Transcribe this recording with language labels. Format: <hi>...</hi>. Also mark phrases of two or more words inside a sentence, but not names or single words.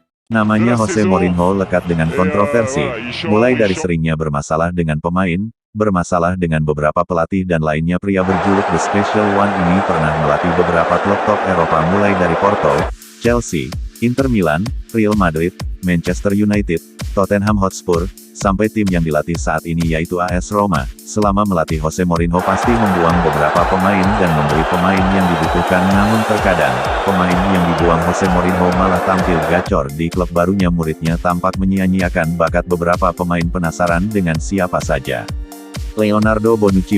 <id>Namanya Jose Mourinho lekat dengan kontroversi, mulai dari seringnya bermasalah dengan pemain, bermasalah dengan beberapa pelatih dan lainnya. Pria berjuluk The Special One ini pernah melatih beberapa klub top Eropa mulai dari Porto, Chelsea, Inter Milan, Real Madrid, Manchester United, Tottenham Hotspur, sampai tim yang dilatih saat ini yaitu AS Roma. Selama melatih Jose Mourinho pasti membuang beberapa pemain dan membeli pemain yang dibutuhkan, namun terkadang, pemain yang dibuang Jose Mourinho malah tampil gacor di klub barunya. Muridnya tampak menyia-nyiakan bakat beberapa pemain. Penasaran dengan siapa saja Leonardo Bonucci?</id>